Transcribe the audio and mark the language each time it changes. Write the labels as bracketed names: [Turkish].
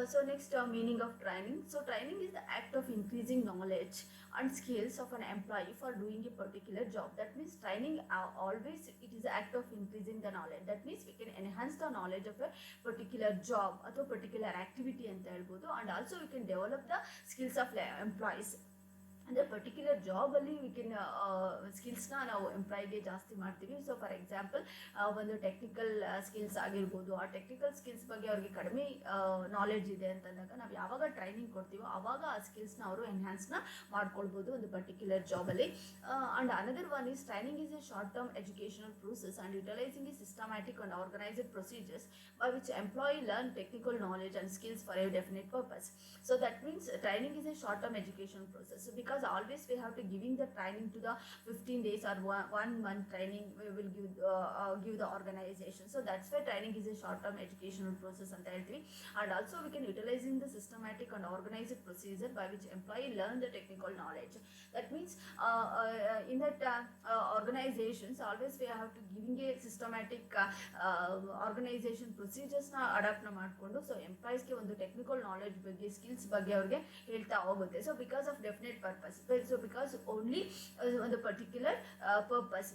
[English] Next, meaning of training. So training is the act of increasing knowledge and skills of an employee for doing a particular job. That means training always it is the act of increasing the knowledge. That means we can enhance the knowledge of a particular job or particular activity [Kannada] ಅಂತ ಹೇಳ್ಬೋದು. [English] And also we can develop the skills of employees. [Kannada] ಅಂದರೆ particular ಜಾಬಲ್ಲಿ we can ಸ್ಕಿಲ್ಸ್ನ ನಾವು ಎಂಪ್ಲಾಯ್ಗೆ ಜಾಸ್ತಿ ಮಾಡ್ತೀವಿ. So for example ಒಂದು technical skills ಆಗಿರ್ಬೋದು, ಆ technical skills ಬಗ್ಗೆ ಅವ್ರಿಗೆ ಕಡಿಮೆ ನಾಲೆಡ್ಜ್ ಇದೆ ಅಂತಂದಾಗ ನಾವು ಯಾವಾಗ ಟ್ರೈನಿಂಗ್ ಕೊಡ್ತೀವೋ ಆವಾಗ ಆ ಸ್ಕಿಲ್ಸ್ನ ಅವರು ಎನ್ಹ್ಯಾನ್ಸ್ನ ಮಾಡ್ಕೊಳ್ಬೋದು ಒಂದು particular ಜಾಬಲ್ಲಿ. [English] And another one is training is a short term educational process and utilising a systematic and organised procedures by which employee learn technical knowledge and skills for a definite purpose. So that means training is a short term education process. So because always we have to giving the training to the 15 days or 1 month training we will give the organization. So that's why training is a short term educational process [Kannada] anta helthivi. [English] And also we can utilizing the systematic and organized procedure by which employee learn the technical knowledge. That means in that organizations always we have to giving a systematic organization [Kannada] ಪ್ರೊಸೀಜರ್ಸ್ನ ಅಡಾಪ್ಟ್ನ ಮಾಡಿಕೊಂಡು ಎಂಪ್ಲಾಯೀಸ್ಗೆ ಒಂದು technical knowledge ಬಗ್ಗೆ skills ಬಗ್ಗೆ ಅವ್ರಿಗೆ ಹೇಳ್ತಾ ಹೋಗುತ್ತೆ. [English] So because of definite purpose. So because only ಒಂದು particular purpose.